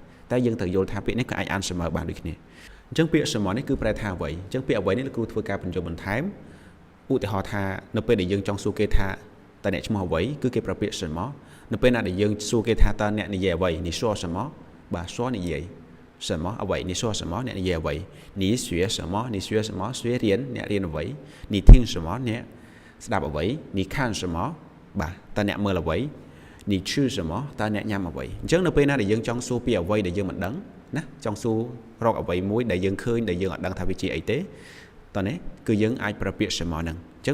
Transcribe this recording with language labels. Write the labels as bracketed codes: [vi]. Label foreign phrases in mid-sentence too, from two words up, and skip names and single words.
[km] តែយើងត្រូវយល់ថាពាក្យនេះក៏អាចអានស្មើបានដូចគ្នាអញ្ចឹងពាក្យស្មើនេះគឺប្រែថាអ្វីអញ្ចឹងពាក្យអ្វីនេះលោកគ្រូធ្វើការបញ្ចូលបន្ថែមឧទាហរណ៍ថានៅពេលដែលយើងចង់សួរគេថាតើអ្នកឈ្មោះអ្វីគឺគេប្រើពាក្យស្មើនៅពេលណាដែលយើងសួរគេថាតើអ្នកនិយាយអ្វីនេះសួរស្មើបាទសួរនិយាយ什么អ្វីនេះសួរ什么អ្នកនិយាយអ្វីនេះ [zh] 学什么 [km] នេះ [zh] 学什么 [km] 学រៀនអ្នករៀនអ្វីនេះ [zh] 听什么 [km] អ្នកស្ដាប់អ្វីនេះ [zh] 看什么 [km] បាទតើអ្នកមើលអ្វីនេះ [zh] 吃什么 [km] តើអ្នកញ៉ាំអ្វីអញ្ចឹងនៅពេលណាដែលយើងចង់សួរពីអ្វីដែលយើងមិនដឹងណាចង់សួររកអ្វីមួយដែលយើងឃើញដែលយើងអត់ដឹងថាវាជាអីទេតើនេះគឺយើងអាចប្រើពាក្យ什么ហ្នឹងអញ្ចឹង